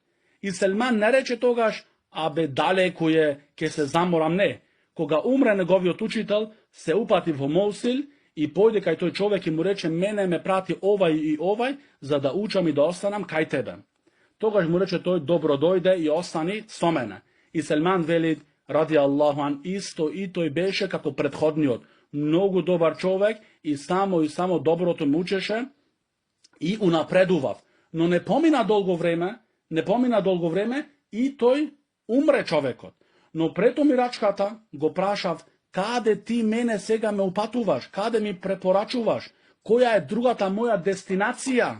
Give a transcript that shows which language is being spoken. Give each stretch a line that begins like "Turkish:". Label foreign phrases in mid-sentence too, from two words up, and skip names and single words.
Macedonian: И Селман не рече тогаш, абе далеку е, ке се заморам, не. Кога умре неговиот учител, се упати во Моусил и појде кај тој човек и му рече, мене ме прати овај и овај, за да учам и да останам кај тебе. Тогаш му рече тој, добро дојде и остани со мене. И Селман вели,
Arabic: رضي الله عنه,
Macedonian: исто и тој беше како претходниот. Многу добар човек и само доброто му учеше и унапредував. Но не помина долго време и тој умре човекот. Но пред умирачката го прашав, каде ти мене сега ме упатуваш, каде ми препорачуваш, која е другата моја дестинација?